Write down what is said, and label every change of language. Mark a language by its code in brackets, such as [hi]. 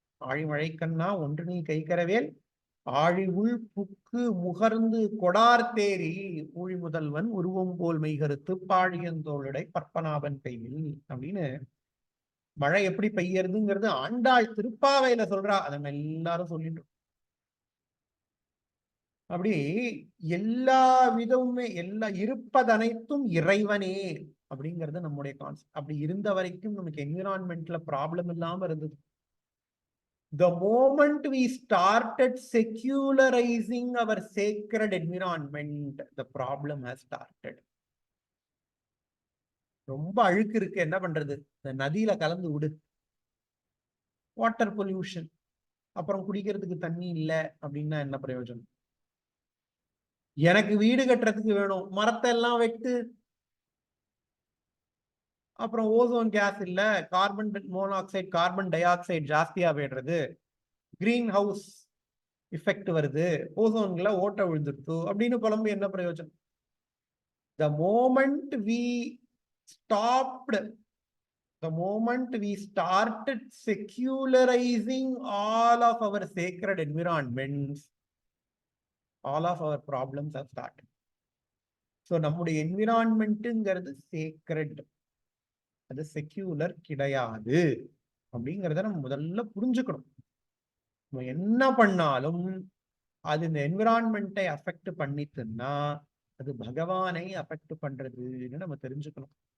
[ta] ஆழிமழை கண்ணா ஒன்று நீ கைக்கரவேல் ஆழி உள் புக்கு முகர்ந்து கொடார் தேரி ஊழி முதல்வன் உருவம் போல் மெய்கருத்து பாழியந்தோளுடை பற்பனாவன் கையில் அப்படின்னு மழை எப்படி பெய்யறதுங்கிறது ஆண்டாள் திருப்பாவையில சொல்றா. அதை நம்ம எல்லாரும் சொல்லிட்டு. அப்படி எல்லா விதமுமே, எல்லா இருப்பதனைத்தும் இறைவனே அப்படிங்கிறது நம்முடைய கான்செப்ட். அப்படி இருந்த வரைக்கும் நமக்கு என்விரான்மெண்ட்ல ப்ராப்ளம் இல்லாம இருந்தது. [en] The moment we started secularizing our sacred environment, the problem has started. [ta] ரொம்ப அழுக்கு இருக்கு, என்ன பண்றது, இந்த நதியில கலந்து விடு, வாட்டர் பொல்யூஷன். அப்புறம் குடிக்கிறதுக்கு தண்ணி இல்லை அப்படின்னா என்ன பிரயோஜனம்? எனக்கு வீடு கட்டுறதுக்கு வேணும், மரத்தை எல்லாம் வெட்டு. அப்புறம் ஓசோன் கேஸ் இல்ல, carbon monoxide carbon di oxide ஜாஸ்தியா போயிடுறது, கிரீன் ஹவுஸ் இஃபெக்ட் வருது, ஓசோன்ல ஓட்ட விழுந்துருத்து அப்படின்னு புலம்பு என்ன பிரயோஜனம்? [en] The moment we stopped, the moment we started secularizing all of our sacred environments, all of our problems have started. [ta] So நம்முடைய என்விரான்மெண்ட்ங்கிறது sacred, அது செக்யூலர் கிடையாது அப்படிங்கிறத நம்ம முதல்ல புரிஞ்சுக்கணும். நம்ம என்ன பண்ணாலும் அது இந்த என்விரான்மெண்ட்டை அஃபெக்ட் பண்ணிட்டுன்னா அது பகவானை அஃபெக்ட் பண்றதுன்னு நம்ம தெரிஞ்சுக்கணும்.